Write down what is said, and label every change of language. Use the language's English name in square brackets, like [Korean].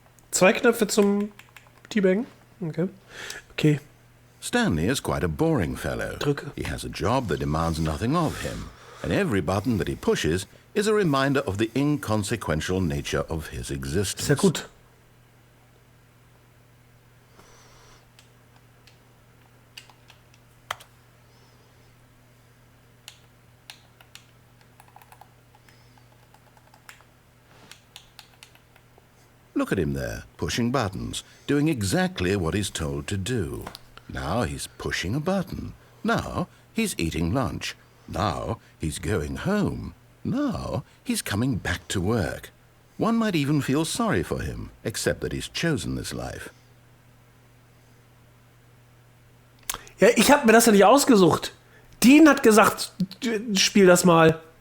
[German] Zwei Knöpfe zum Teabaggen. Okay. Okay. [English] Stanley is quite a boring fellow. [German] Drücke. [English] He has a job that demands nothing of him, and every button that he pushes is a reminder of the inconsequential nature of his existence. [German] Sehr gut. [English] Look at him there, pushing buttons, doing exactly what he's told to do. Now he's pushing a button. Now he's eating lunch. Now he's going home. Now he's coming back to work. One might even feel sorry for him, except that he's chosen this life. [German] Ja, ich habe mir das ja nicht ausgesucht. Dean hat gesagt, spiel das mal.